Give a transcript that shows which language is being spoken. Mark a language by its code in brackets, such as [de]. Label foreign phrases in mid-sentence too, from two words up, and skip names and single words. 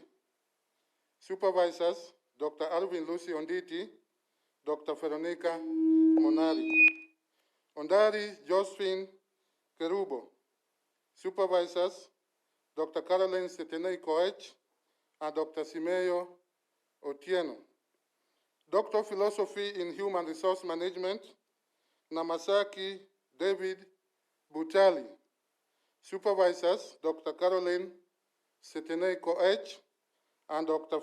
[en] Supervisors, Dr. Alvin Lucy Onditi, Dr. Veronica Monari. Ondari Josephine Kerubo. Supervisors, Dr. Caroline Setenei Koech and Dr. Simeyo Otieno. Doctor of Philosophy in Human Resource Management, Namasaki David Butali. Supervisors, Dr. Caroline Setenei Koech and Dr.